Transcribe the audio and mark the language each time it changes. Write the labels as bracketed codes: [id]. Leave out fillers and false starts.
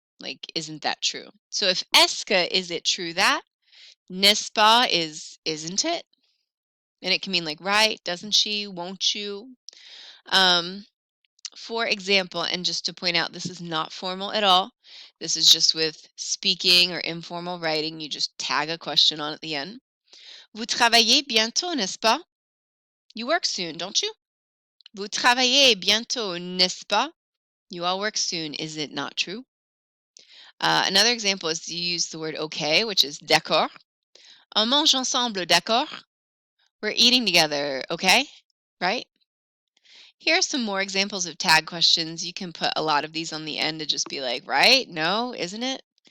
[en] Like, isn't that true? So if est-ce que is it true that, n'est-ce pas is isn't it? And it can mean like right, doesn't she, won't you? For example, and just to point out, this is not formal at all. This is just with speaking or informal writing. You just tag a question on at the end. [fr] Vous travaillez bientôt, n'est-ce pas? [en] You work soon, don't you? [fr] Vous travaillez bientôt, n'est-ce pas? [en] You all work soon. Is it not true? Another example is to use the word okay, which is d'accord. [fr] On mange ensemble, d'accord? [en] We're eating together, okay? Right? Here are some more examples of tag questions. You can put a lot of these on the end to just be like, right? No, isn't it?